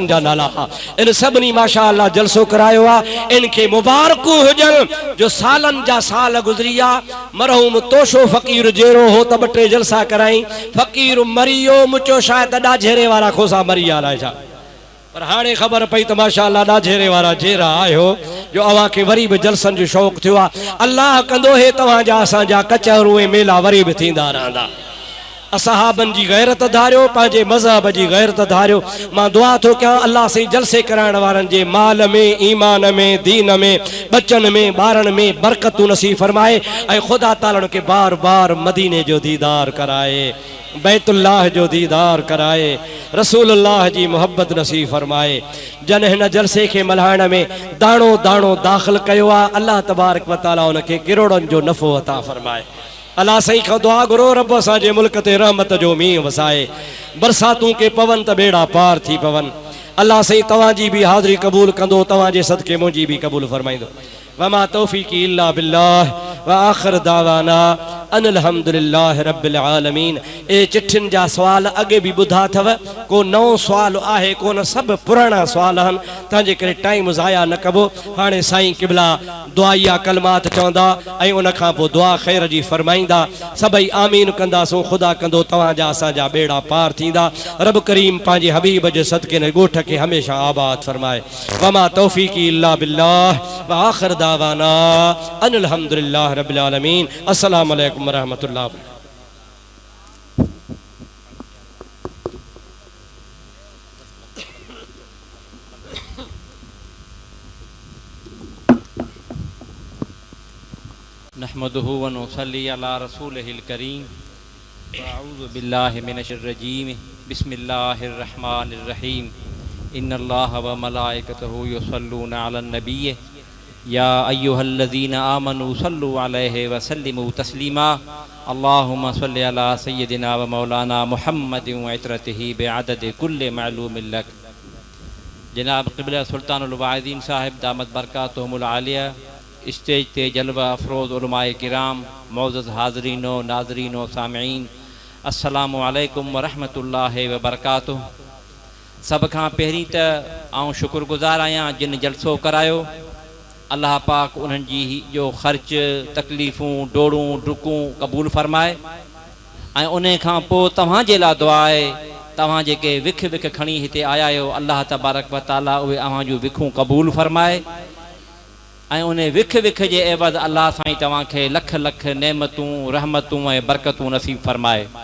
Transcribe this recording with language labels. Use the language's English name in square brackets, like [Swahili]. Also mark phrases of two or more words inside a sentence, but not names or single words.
[Sindhi] जा नाला हा इन सभिनी [Arabic] ما شاء الله [Sindhi] जलसो करायो आहे इन खे मुबारकूं हुजनि जो सालनि जा साल गुज़री विया मरहूम तोशो फ़कीर जहिड़ो हो त ॿ टे जलसा कराई फ़कीर मरी वियो मुचो शायदि ॾाझेरे वारा खोसा मरी विया अलाए छा पर हाणे ख़बर पई त [Arabic] ما شاء الله [Sindhi] ॾाझेरे वारा जेरा आयो जो अव्हां खे वरी भी जलसनि जो शौक़ थियो आहे अल्लाह कंदो हे तव्हांजा असांजा कचहरू ऐं मेला वरी भी थींदा रहंदा असहाबन जी गैरत धारियो पंहिंजे मज़हब जी गैरत धारियो मां दुआ थो कयां अल्लाह से जलसे कराइण वारनि जे माल में ईमान में दीन में बच्चन में ॿारनि में बरकतूं नसीब फरमाए ऐं ख़ुदा ताला के बार बार मदीने जो दीदार कराए बैतुल्लाह जो दीदार कराए रसूलुल्लाह जी मोहब्बत नसीब फरमाए जन हिन जलसे के मल्हाइण में दाणो दाणो दाख़िल कयो आहे [Arabic] الله تبارك وتعالى [Sindhi] उनखे किरोड़नि जो नफ़ो अता फरमाए अल्लाह सही खां दुआ घुरो रब असांजे मुल्क ते रहमत जो मींहुं वसाए बरसातूं के पवन त बेड़ा पार थी पवन अल्लाह सही तव्हांजी भी हाज़िरी क़बूल कंदो तव्हांजे सदके मुंहिंजी भी क़बूल फरमाईंदो [Arabic] وما توفيقي إلا بالله وآخر دعوانا أن الحمد لله رب العالمين [Sindhi] ए चिठिन जा सवाल अगे भी बुधा थव को नओ सवाल आहे कोन सब पुराना सवाल हन तंहिंजे करे टाइम ज़ाया न कबो हाणे साईं क़िबला दुआइया कलमात चवंदा ऐं उन खां पोइ दुआ ख़ैर जी फरमाईंदा सभई आमीन कंदासूं ख़ुदा कंदो तव्हांजा असांजा बेड़ा पार थींदा रब करीम पंहिंजे हबीब जे सदके ने ॻोठ खे हमेशह आबाद फरमाए [Arabic] وما توفيقي إلا بالله وآخر دعوانا أن الحمد لله رب العالمين السلام عليكم ورحمة الله نحمده ونصلي على رسوله الكريم وأعوذ بالله من الش الرجيم بسم الله الرحمن الرحيم إن الله وملائكته يصلون على النبي يا أيها الذين آمنوا صلوا عليه وسلموا تسليما اللهم صل على سيدنا ومولانا محمد وعترته بعدد كل معلوم لك. [Sindhi] जनाब क़िबला सुल्तानुल वाइज़ीन साहिब [Arabic] دامت بركاتهم العالية [Sindhi] स्टेज ते जलवा अफरोज़ उलमाए किराम, मौज़ज़ हाज़रीनो नाज़रीनो सामिईन, [Arabic] السلام عليكم ورحمة الله وبركاته. [Sindhi] सब खां पहिरीं त आउं शुक्रगुज़ार आहियां जिन जलसो करायो। अल्लाह पाक उन्हनि जी जो ख़र्च तकलीफ़ूं डोड़ूं डुकूं क़बूल फ़रमाए ऐं उन खां पोइ तव्हांजे लाइ दुआ आहे, तव्हां जेके विख विख खणी हिते आया आहियो, [Arabic] الله تبارك وتعالى [Sindhi] उहे अव्हां जूं विखूं क़बूल फ़रमाए ऐं उन विख विख जे एवज़ अल्लाह साईं तव्हांखे लख लख नेमतूं रहमतूं ऐं बरकतूं नसीब फ़रमाए।